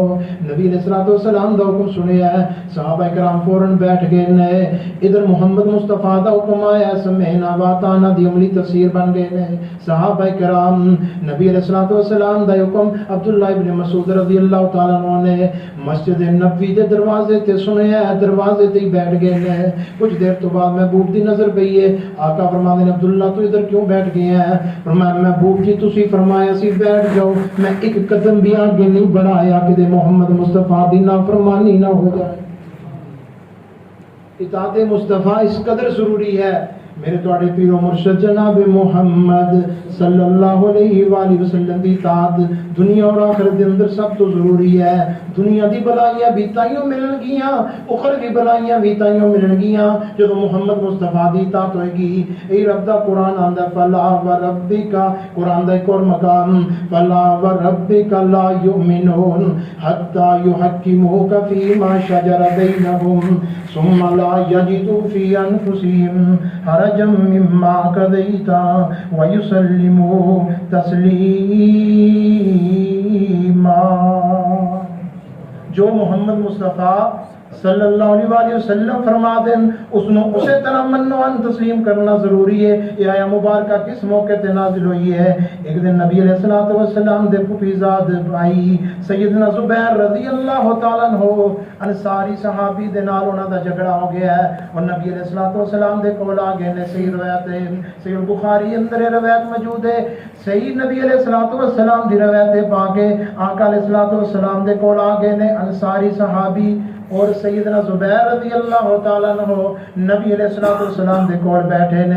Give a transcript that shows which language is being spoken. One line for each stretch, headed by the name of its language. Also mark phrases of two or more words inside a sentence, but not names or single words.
Punjabi: نبی
Arabic: علیہ الصلوۃ والسلام
Punjabi: دا حکم سنیا ہے، صحابہ کرام فوراً بیٹھ گئے نے۔ ادھر محمد مصطفیٰ دا حکم آیا
Arabic: سمعنا واطعنا
Punjabi: دی عملی تفسیر بن گئے نے صحابہ کرام۔ نبی
Arabic: علیہ الصلوۃ والسلام
Punjabi: دا حکم عبداللہ ابن مسعود
Arabic: رضی اللہ تعالیٰ عنہ
Punjabi: نے مسجد نبوی دے دروازے تے سنیا ہے، دروازے تے ہی بیٹھ گئے ہیں۔ کچھ دیر تو بعد محبوب دی نظر پئی ہے، آقا فرماندے نے عبداللہ تو ادھر کیوں بیٹھ گئے ہیں؟ فرمایا محبوب جی تسی فرمایا سی بیٹھ جاؤ، میں ایک قدم بھی آگے نہیں بڑھایا کہ محمد مصطفیٰ دی نافرمانی نہ ہو جائے۔ اطاعت مصطفیٰ اس قدر ضروری ہے۔ میرے تواڈے پیر و مرشد جناب محمد
Arabic: صلی اللہ علیہ وآلہ وسلم
Punjabi: دی اطاعت دنیا اور آخرت دے اندر سب تو ضروری ہے۔ دنیا دی بلائیاں بھی تائیوں ملن گیاں، اخروی بلائیاں بھی تائیوں ملن گیاں جدو محمد مصطفیٰ دی اطاعت ہوئے گی۔ اے رب دا قرآن آندا
Arabic: فلا وربک،
Punjabi: قرآن دا ایک اور مقام
Arabic: فلا وربک لا یؤمنون حتی یحکموک فیما شجر بینہم ثم لا یجدوا فی انفسہم حرجا مما قضیت ویسلموا تسلیما۔
Punjabi: جو محمد مصطفیٰ
Arabic: صلی اللہ علیہ وآلہ وسلم
Punjabi: فرما دیں اس نے اسے طرح منوان تسلیم کرنا ضروری ہے۔ یہ آیا مبارکہ کس موقع تے نازل ہوئی ہے؟ ایک دن نبی
Arabic: علیہ الصلوۃ والسلام
Punjabi: دے پھوپھیزاد بھائی سیدنا زبیر
Arabic: رضی اللہ تعالیٰ عنہ
Punjabi: انصاری صحابی دے نال انہاں دا جھگڑا ہو گیا ہے اور نبی
Arabic: علیہ الصلوۃ والسلام
Punjabi: دے کول آ گئے نے۔ صحیح روایت ہے، صحیح بخاری اندر روایت موجود ہے، صحیح نبی
Arabic: علیہ الصلوۃ والسلام
Punjabi: دی روایت پا کے آقا
Arabic: علیہ الصلوۃ والسلام
Punjabi: دے کول آ گئے نے انصاری صحابی اور سیدنا زبیر
Arabic: رضی اللہ تعالیٰ عنہ
Punjabi: نبی
Arabic: علیہ الصلوۃ والسلام
Punjabi: دے کول بیٹھے نے.